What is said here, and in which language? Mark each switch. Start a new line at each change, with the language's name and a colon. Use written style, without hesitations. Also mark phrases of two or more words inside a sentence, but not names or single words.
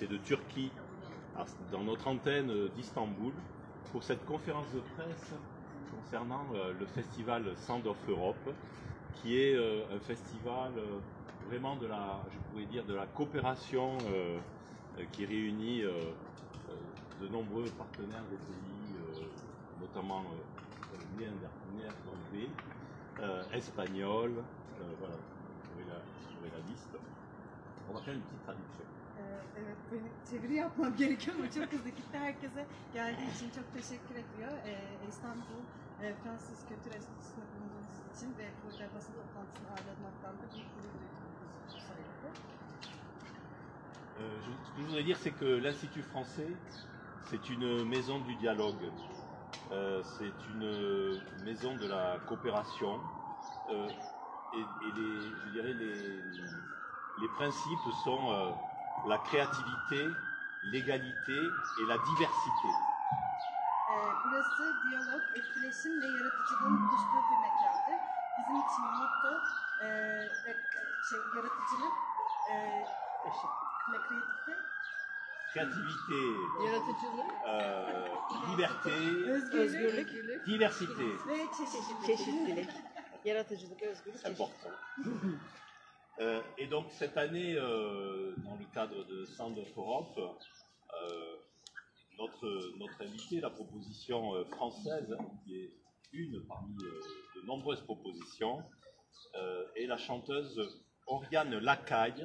French: de Turquie dans notre antenne d'Istanbul pour cette conférence de presse concernant le festival Sound of Europe, qui est un festival vraiment de la, je pourrais dire, de la coopération qui réunit de nombreux partenaires des pays, notamment néerlandais, espagnol, voilà, vous aurez la liste. On va faire une petite traduction.
Turkish: Evet, benim çeviri yapmam gerekiyor ama çok hızlı gitti. Herkese geldiği için çok teşekkür ediyor. İstanbul Fransız Kültür Enstitüsü'nde bulunduğunuz için ve burada basın toplantısını ağırlamaktan da büyük gurur duyduğumuzu söyledi.
French: Ce que je voudrais dire, c'est que l'Institut français, c'est une maison du dialogue, c'est une maison de la coopération, et je dirais les principes sont la créativité, l'égalité et la diversité.
Turkish: Burası diyalog, etkileşim ve yaratıcılığın buluştuğu bir mekandır. Bizim için motto yaratıcılık,
French: créativité, liberté,
Turkish: özgürlük,
French: diversité.
Turkish: Ve çeşitlilik. Yaratıcılık, özgürlük,
French: c'est important. Et donc cette année, dans le cadre de Sound of Europe, notre invité, la proposition française, qui est une parmi de nombreuses propositions, est la chanteuse Oriane Lacaille.